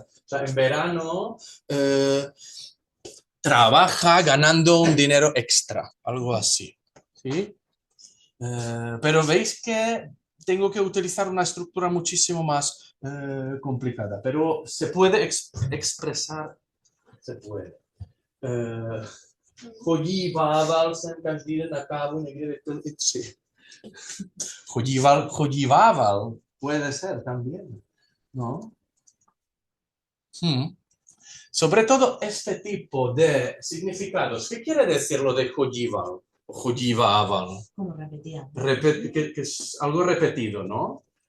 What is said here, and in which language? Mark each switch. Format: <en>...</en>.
<es>O sea, en verano trabaja ganando un dinero extra, algo así. ¿Sí? Pero veis que tengo que utilizar una estructura muchísimo más complicada, pero se puede expresar, se puede.</es> <cs>Chodíval jsem každý den na kávu někdy vypil i 3.</cs> <es>Chodívával, puede ser también, ¿no? Sobre todo este tipo de significados. ¿Qué quiere decir lo de chodíval? Chodívával. Como repetía. Que es algo repetido, ¿no?</es>